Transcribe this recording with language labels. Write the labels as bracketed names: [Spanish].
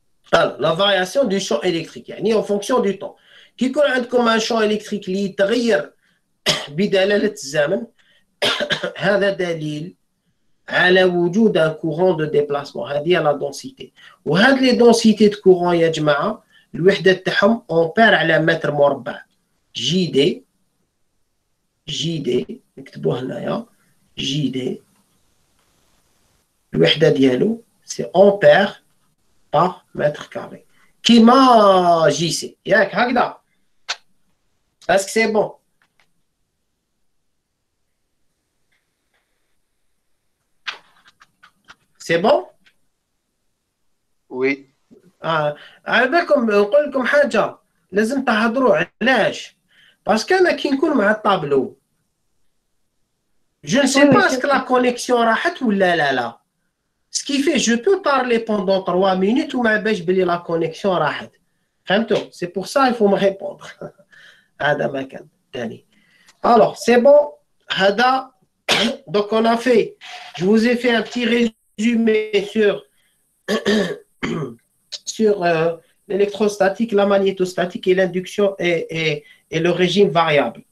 [French] Alors, la variation du champ électrique, [Arabic] يعني [French] en fonction du temps. [Arabic] كي يكون عندكم [French] un champ électrique [Arabic] اللي يتغير بدلالة الزمن هذا دليل على وجود [French] un courant de déplacement. [Arabic] هذه la densité. وهاد les densités de courant يا جماعة الوحدة تاعهم أمبير على متر مربع. جي دي نكتبوه هنايا جي دي الوحدة ديالو سي أمبير [French] par mètre carré. [Arabic] كيما جي سي ياك هكذا. [French] Est-ce que c'est bon? C'est bon? Oui. [Arabic] على بالكم نقول لكم حاجة لازم تهضروا علاش؟ باسكو أنا كي نكون مع الطابلو [French] je ne sais pas est-ce que la connexion [Arabic] راحت ولا لا. [French] Ce qui fait je peux parler pendant 3 minutes [Arabic] وما باش بلي [French] la connexion [Arabic] راحت. فهمتوا؟ [French] C'est pour ça il faut me répondre. [Arabic] هذا ما كان تاني. [French] Alors c'est bon. [Arabic] هذا [French] donc on a fait. Je vous ai fait un petit résumé sur l'électrostatique, la magnétostatique et l'induction et le régime variable.